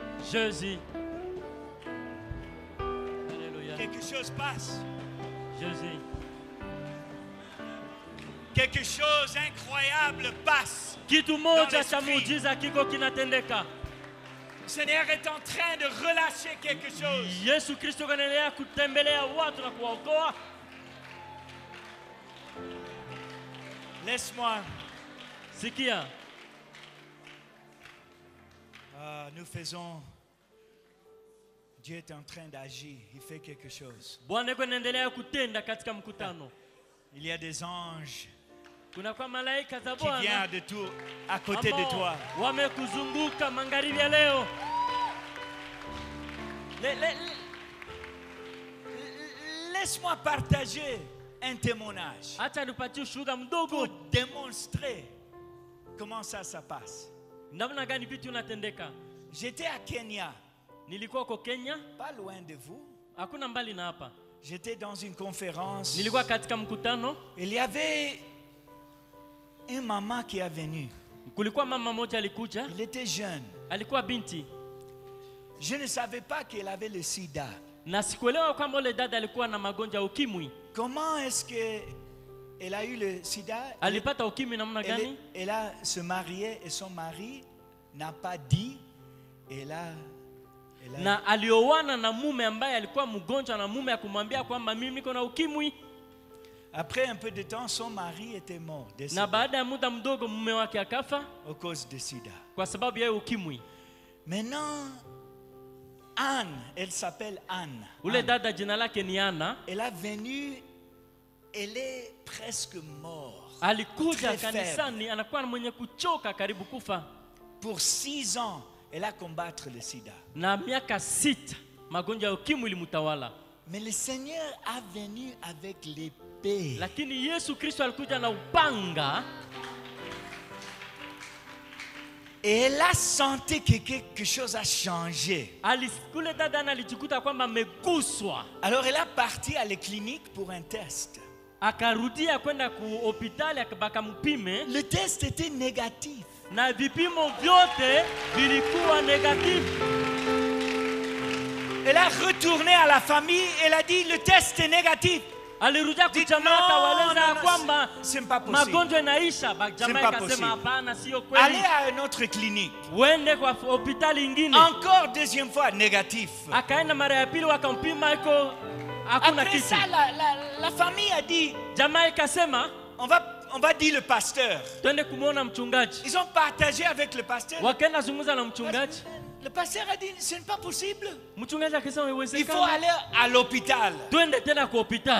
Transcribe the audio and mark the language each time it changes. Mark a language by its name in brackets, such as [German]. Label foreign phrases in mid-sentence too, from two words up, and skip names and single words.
[French] Jésus. Alléluia. Quelque chose passe. Jésus. Quelque chose incroyable passe. [Swahili] Kitu moja cha muujiza kiko kinatendeka. [French] Le Seigneur est en train de relâcher quelque chose. [Swahili] Yesu Kristo anaendelea kutembelea watu na kuwaokoa. [French] Laisse-moi. [Swahili] Sikia. [French] Nous faisons. Dieu est en train d'agir. Il fait quelque chose. [Swahili] Bwana anaendelea kutenda katika mkutano. [French] Il y a des anges [Swahili] kuna kwa malaika za [French] Bwana qui viennent de tout à côté de toi. [Swahili] Wamekuzunguka magharibi ya leo. [French] Laisse-moi partager un témoignage. [Swahili] Acha nipatie ushuhuda mdogo [French] pour démontrer comment ça passe. [Swahili] Namna gani vitu unatendeka. [French] J'étais à Kenya. [Swahili] Nilikuwa kwa Kenya. [French] Pas loin de vous. [Swahili] Hakuna mbali na hapa. [French] J'étais dans une conférence. [Swahili] Nilikuwa katika mkutano. [French] Il y avait une maman qui est venue. [Swahili] Kulikuwa mama moja alikuja. [French] Il était jeune. [Swahili] Alikuwa binti. [French] Je ne savais pas qu'elle avait le sida. [Swahili] Na sikuelewa kwamba yule dada alikuwa na magonjwa ya ukimwi. [French] Comment est-ce que elle a eu le sida? [Swahili] Alipata ukimwi namna gani? [French] Elle a se marié et son mari n'a pas dit. [Swahili] Na alioana na mume ambaye alikuwa mgonjwa na mume akumwambia kwamba mimi niko na ukimwi. [French] Après un peu de temps, son mari était mort. [Swahili] Na baada ya muda mdogo mume wake akafa [French] à cause de sida. [Swahili] Kwa sababu ya ukimwi. [French] Maintenant, Anne, elle s'appelle Anne. [Swahili] Ule dada jina lake ni Anna. [French] Elle est venue, elle est presque morte. [Swahili] Alikuja kanisani anakuwa mwenye kuchoka karibu kufa. [French] Pour 6 ans, elle a combattu le sida. [Swahili] Na miaka 6 magonjwa ya ukimwi ilimtawala. [French] Mais le Seigneur a venu avec l'épée. [Swahili] Lakini Yesu Kristo alikuja na upanga. [French] Et elle a senti que quelque chose a changé. Alors elle a parti à la clinique pour un test. Le test était négatif. Elle a retourné à la famille, elle a dit le test est négatif. [Swahili] Alirudia kujamaa kawaeleza kwamba magonjwa inaisha. Jamaa akasema hapana, sio kweli. [French] Allez à une autre clinique. [Swahili] Uende kwa hospitali nyingine. [French] Encore deuxième fois négatif. [Swahili] Akaenda mara ya pili wakampima iko hakuna kitu. [French] Après ça la famille a dit [Swahili] jamaa ikasema [French] on va dire le pasteur. [Swahili] Twende kumuona mchungaji. [French] Ils ont partagé avec le pasteur. [Swahili] Wakaenda zungumza na mchungaji. [French] Le pasteur a dit ce n'est pas possible. [Swahili] Mchungaji akasema haiwezekani. [French] Il faut aller à l'hôpital. [Swahili] Twende tena kwa hospitali.